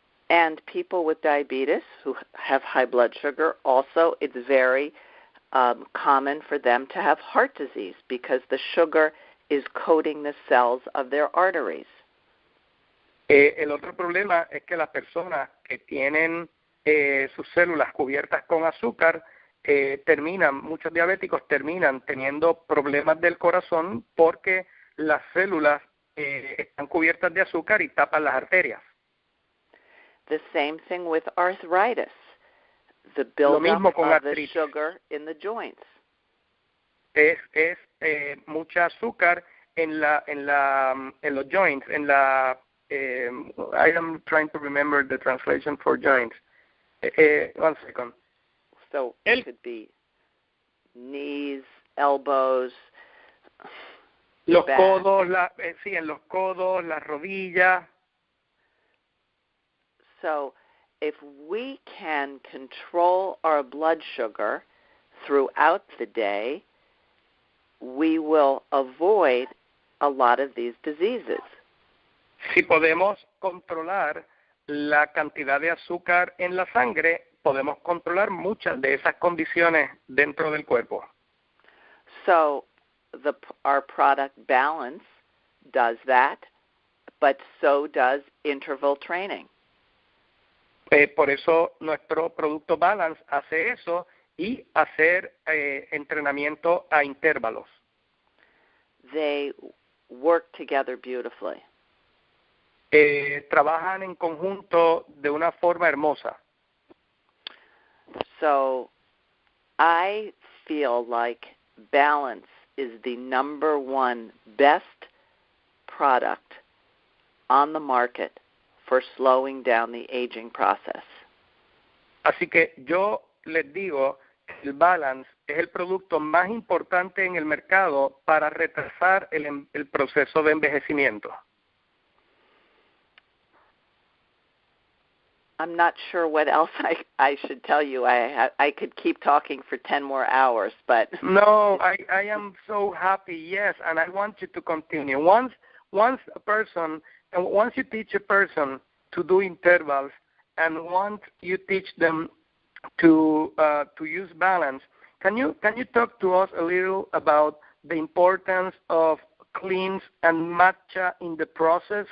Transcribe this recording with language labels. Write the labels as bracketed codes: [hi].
[en] And people with diabetes who have high blood sugar, also it's very common for them to have heart disease because the sugar is coating the cells of their arteries. [es] El otro problema es que las personas que tienen sus células cubiertas con azúcar muchos diabéticos terminan teniendo problemas del corazón porque las células están cubiertas de azúcar y tapan las arterias. [en] The same thing with arthritis, the buildup of the sugar in the joints. [es] Es mucha azúcar en los joints, [en] I am trying to remember the translation for joints. 1 second. So it could be knees, elbows, [es] los [en] back. [es] Codos, en los codos, las rodillas. [en] So if we can control our blood sugar throughout the day, we will avoid a lot of these diseases. [es] Si podemos controlar la cantidad de azúcar en la sangre, podemos controlar muchas de esas condiciones dentro del cuerpo. [en] So our product Balance does that, but so does interval training. [es] Por eso nuestro producto Balance hace eso y hacer entrenamiento a intervalos. [en] They work together beautifully. [es] Trabajan en conjunto de una forma hermosa. [en] So I feel like Balance is the number one best product on the market for slowing down the aging process. [es] Así que yo les digo que el Balance es el producto más importante en el mercado para retrasar el proceso de envejecimiento. [en] I'm not sure what else I should tell you. I could keep talking for 10 more hours, but... No, I am so happy, yes, and I want you to continue. Once you teach a person to do intervals, and once you teach them to use Balance, can you talk to us a little about the importance of cleans and matcha in the process?